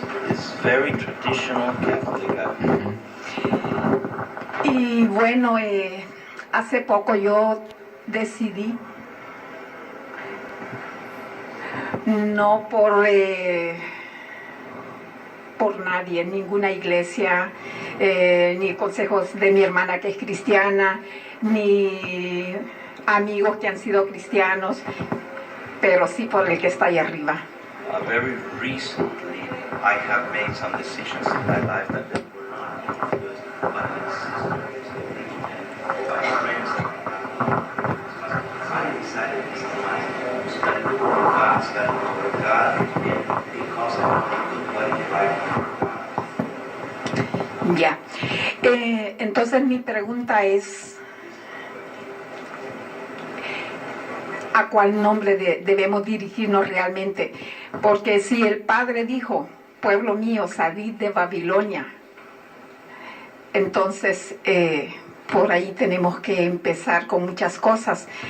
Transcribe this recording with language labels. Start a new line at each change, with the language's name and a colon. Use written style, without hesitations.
English: It's very traditional Catholic.
Spanish: Y bueno, hace poco yo decidí, no por nadie, ninguna iglesia, ni consejos de mi hermana que es cristiana, ni amigos que han sido cristianos, pero sí por el que está ahí arriba.
English: Very recently, I have made some decisions in my life that they were not influenced by my sisters and by friends. I decided this time to study the Word of God, study the Word of God, and because I want to do what is right for God.
Spanish: Ya. Entonces mi pregunta es, ¿a cuál nombre debemos dirigirnos realmente? Porque si el Padre dijo, pueblo mío, salid de Babilonia, entonces por ahí tenemos que empezar con muchas cosas.